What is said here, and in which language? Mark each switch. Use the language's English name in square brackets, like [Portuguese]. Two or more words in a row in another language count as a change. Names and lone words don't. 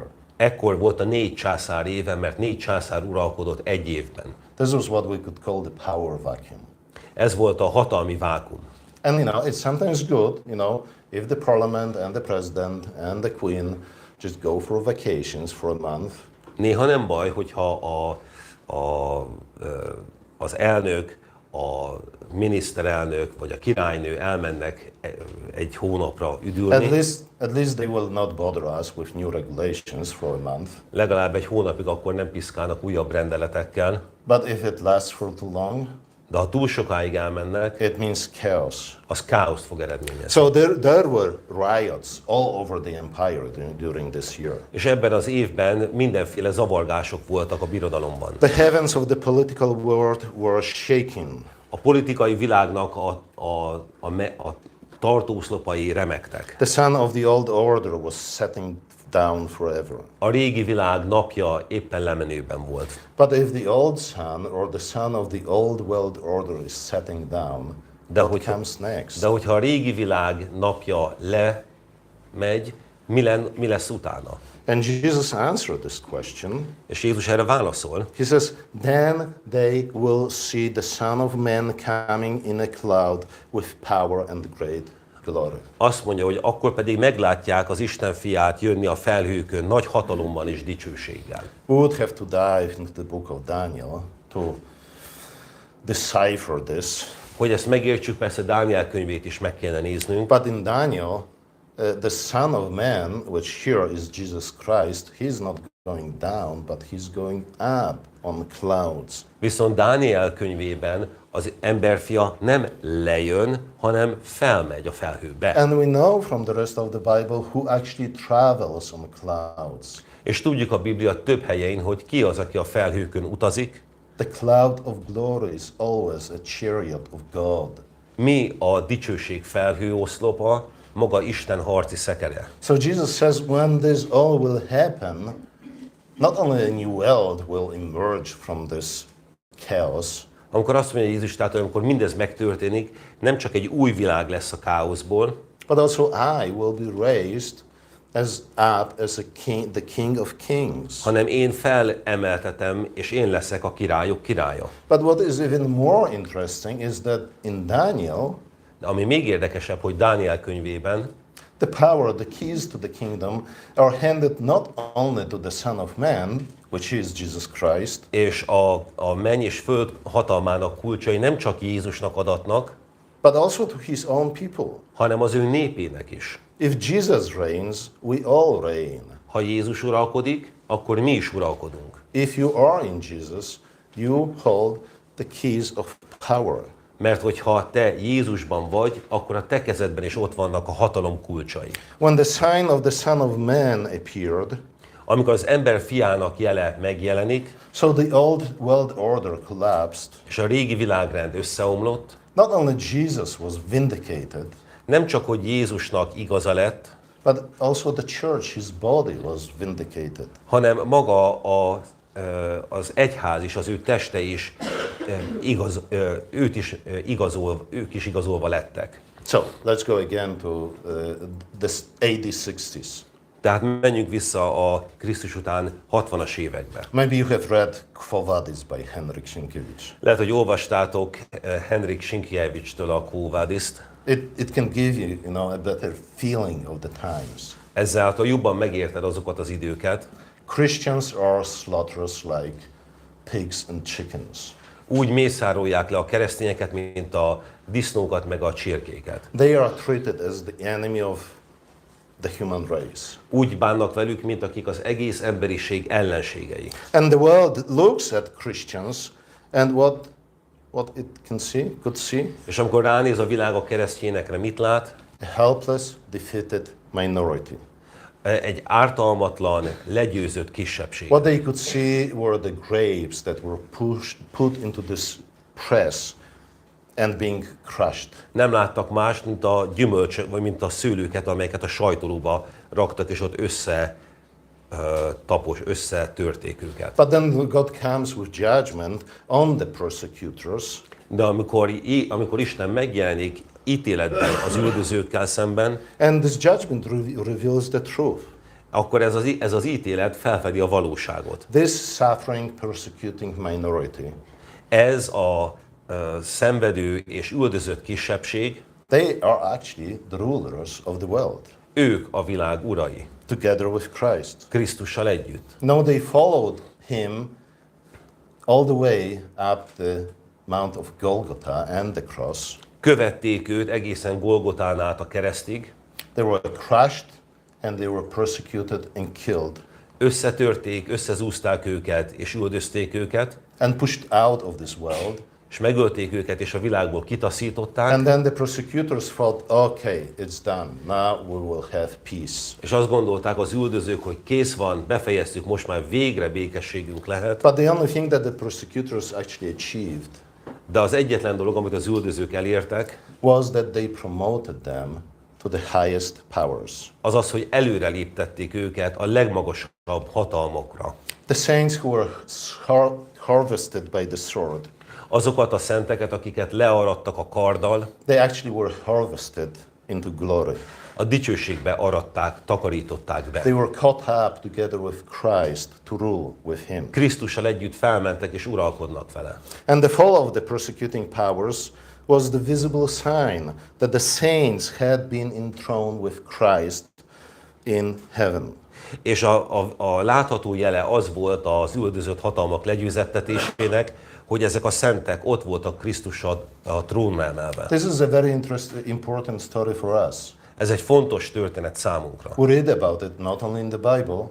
[Hungarian] ekkor volt a 4 császár éve, mert 4 császár uralkodott egy évben. [English] This was what we could call the power vacuum. [Hungarian] Ez volt a hatalmi vákum. [English] And it's sometimes good, if the parliament and the president and the queen just go for vacations for a month. [Hungarian] Néha nem baj, hogyha az elnök, a miniszterelnök vagy a királynő elmennek egy hónapra üdülni. [English] At least they will not bother us with new regulations for a month. [Hungarian] Legalább egy hónapig akkor nem piszkálnak újabb rendeletekkel. [English] But if it lasts for too long, [Hungarian] De ha túl sokáig elmennek, [English] it means chaos. [Hungarian] az káoszt fog eredményezni. [English] So there were riots all over the empire during this year. [Hungarian] És ebben az évben mindenféle zavargások voltak a birodalomban. [English] The heavens of the political world were shaking. [Hungarian] A politikai világnak a tartószlopai remegtek. [English] The sun of the old order was setting down forever. [Hungarian] A régi világ napja éppen lemenőben volt. [English] But if the old sun or the sun of the old world order is setting down, what comes next? [Hungarian] De hogyha a régi világ napja lemegy, mi lesz utána? [English] And Jesus answered this question. [Hungarian] És Jézus erre válaszol. [English] He says, then they will see the Son of Man coming in a cloud with power and great glory. [Hungarian] Azt mondja, hogy akkor pedig meglátják az Isten fiát jönni a felhőkön nagy hatalommal és dicsőséggel. [English] We would have to dive into the book of Daniel to decipher this. [Hungarian] Hogy ezt megértsük, persze Dániel könyvét is meg kellene néznünk. [English] But in Daniel, the Son of Man, which here is Jesus Christ, he's not going down, but he's going up on clouds. [Hungarian] Viszont Dániel könyvében az emberfia nem lejön, hanem felmegy a felhőbe. [English] And we know from the rest of the Bible who actually travels on clouds. [Hungarian] És tudjuk a Biblia több helyein, hogy ki az, aki a felhőkön utazik. [English] The cloud of glory is always a chariot of God. [Hungarian] Mi a dicsőség felhőoszlopa, maga Isten harci szekere. [English] So Jesus says when this all will happen, not only a new world will emerge from this chaos, [Hungarian] Amikor azt mondja Jézus, tehát amikor mindez megtörténik, nem csak egy új világ lesz a káoszból, [English] but also I will be raised as a king, the King of Kings. [Hungarian] hanem én felemeltetem, és én leszek a királyok királya. [English] But what is even more interesting is that in Daniel, [Hungarian] De ami még érdekesebb, hogy Dániel könyvében [English] the power, the keys to the kingdom are handed not only to the Son of Man, which is Jesus Christ, [Hungarian] és a menny és föld hatalmának kulcsai nem csak Jézusnak adatnak, [English] but also to his own people. [Hungarian] hanem az ő népének is. [English] If Jesus reigns, we all reign. [Hungarian] Ha Jézus uralkodik, akkor mi is uralkodunk. [English] If you are in Jesus, you hold the keys of power. [Hungarian] Mert hogyha te Jézusban vagy, akkor a te kezedben is ott vannak a hatalom kulcsai. [English] When the sign of the Son of Man appeared, [Hungarian] Amikor az ember fiának jele megjelenik, [English] so the old world order collapsed, [Hungarian] és a régi világrend összeomlott, [English] not only Jesus was vindicated, [Hungarian] nem csak, hogy Jézusnak igaza lett, [English] but also the church, his body was vindicated. [Hungarian] hanem maga az egyház és az ő teste is ők is igazolva lettek. [English] So let's go again to this AD 60s. [Hungarian] Tehát menjünk vissza a Krisztus után 60-as évekbe. [English] Maybe you have read Quo Vadis by Henryk Sienkiewicz. [Hungarian] Lehet, hogy olvastátok Henryk Sienkiewicz-től a Quo Vadist. [English] It can give you, a better feeling of the times. [Hungarian] Ezáltal jobban megérted azokat az időket. [English] Christians are slaughtered like pigs and chickens. [Hungarian] Úgy mészárolják le a keresztényeket, mint a disznókat meg a csirkéket. [English] They are treated as the enemy of the human race. [Hungarian] Úgy bánnak velük, mint akik az egész emberiség ellenségei. [English] And the world looks at Christians and what it could see, [Hungarian] És amikor ránéz a világ a keresztényekre, mit lát? [English] a helpless, defeated minority. [Hungarian] Egy ártalmatlan, legyőzött kisebbség. [English] What they could see were the grapes that were put into this press and being crushed. [Hungarian] Nem láttak mást, mint a gyümölcsök, vagy mint a szőlőket, amelyeket a sajtolóba raktak, és ott összetörték őket. [English] But then God comes with judgment on the persecutors. [Hungarian] De amikor Isten megjelenik ítéletben az üldözőkkel szemben, [English] And this judgment reveals the truth. [Hungarian] akkor ez az ítélet felfedi a valóságot. [English] This suffering, persecuting minority, [Hungarian] Ez a szenvedő és üldözött kisebbség, [English] they are actually the rulers of the world, [Hungarian] ők a világ urai, [English] together with Christ. [Hungarian] Krisztussal együtt. [English] No, they followed him all the way up the Mount of Golgotha and the cross. [Hungarian] Követték őt egészen Golgotán át a keresztig, [English] They were crushed and they were persecuted and killed [Hungarian] összetörték, összezúzták őket és üldözték őket, [English] and pushed out of this world. [Hungarian] és megölték őket, és a világból kitaszították, [English] And then the persecutors thought, okay, it's done. Now we will have peace. [Hungarian] és azt gondolták az üldözők, hogy kész van, befejeztük, most már végre békességünk lehet. [English] But the only thing that the persecutors actually achieved [Hungarian] De az egyetlen dolog, amit az üldözők elértek, [English] was that they promoted them to the highest powers. [Hungarian] az az, hogy előre léptették őket a legmagasabb hatalmakra. [English] The saints who were harvested by the sword, [Hungarian] Azokat a szenteket, akiket learattak a karddal, [English] they actually were harvested into glory. [Hungarian] a dicsőségbe aratták, takarították [English] They [Hungarian] be. [English] were caught up together with Christ to rule with him. [Hungarian] Krisztussal együtt felmentek és uralkodnak vele. [English] And the fall of the persecuting powers was the visible sign that the saints had been enthroned with Christ in heaven. [Hungarian] És a látható jele az volt az üldözött hatalmak legyőzettetésének, hogy ezek a szentek ott voltak Krisztussal a trónra emelve. [English] This is a very important story for us. [Hungarian] Ez egy fontos történet számunkra. [English] We read about it not only in the Bible,